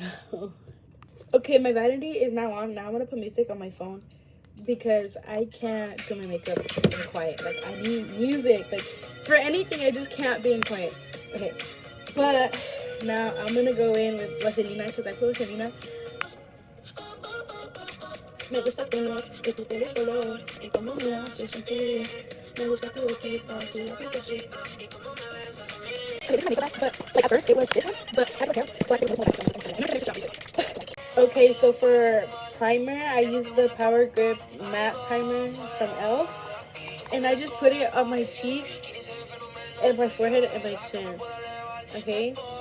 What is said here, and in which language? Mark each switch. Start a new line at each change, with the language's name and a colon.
English: So okay, my vanity is now on. Now I'm gonna put music on my phone because I can't do my makeup in quiet. Like I need music. Like for anything, I just can't be in quiet. Okay, but now I'm gonna go in with Vaselina because I put Vaselina.
Spanish: Me gusta todo, que tú te des color, y cómo me haces sentir. Me gusta tu boquita, tu piececita, y cómo me besas a mí.
English: Okay, this is my makeup bag, but like at first it was this one, but I don't care, so I think it was more like I'm gonna finish it. Okay, so for primer, I use the Power Grip Matte Primer from e.l.f. And I just put it on my cheeks and my forehead and my chin. Okay?